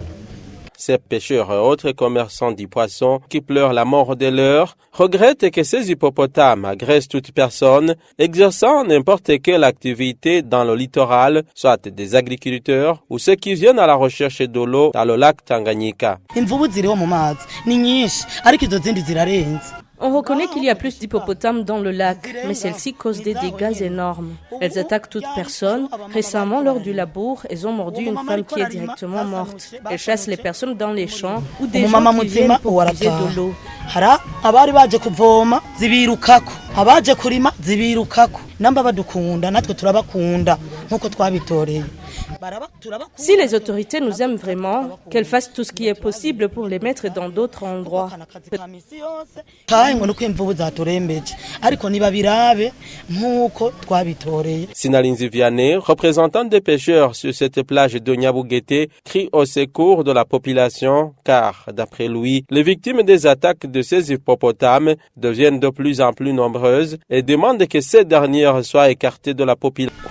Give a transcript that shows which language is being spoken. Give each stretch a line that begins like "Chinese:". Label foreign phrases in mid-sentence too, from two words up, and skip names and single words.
French: Ces pêcheurs et autres commerçants du poisson qui pleurent la mort de leurs regrettent que ces hippopotames agressent toute personne exerçant n'importe quelle activité dans le littoral, soit des agriculteurs ou ceux qui viennent à la recherche de l'eau dans le lac Tanganyika.
Rundi: Imvubu ziriho mu mazi ni nyinshi ariko izo zindi zirarenze.
French: On reconnaît qu'il y a plus d'hippopotames dans le lac, mais celles-ci causent des dégâts énormes. Elles attaquent toute personne. Récemment, lors du labour, elles ont mordu une femme qui est directement morte. Elles chassent les personnes dans les champs ou des gens qui viennent pour puiser de l'eau.
Rundi: Hara abari baje kuvoma zibirukako abaje kurima zibirukako namba badukunda natwe turabakunda nkuko twabitoreye.
French: Si les autorités nous aiment vraiment, qu'elles fassent tout ce qui est possible pour les mettre dans d'autres endroits. Sinalinzi Vianney, représentant des pêcheurs sur cette plage de Nyabugete, crie au secours de la population car, d'après lui, les victimes des attaques de ces hippopotames deviennent de plus en plus nombreuses et demande que ces dernières soient écartées de la population.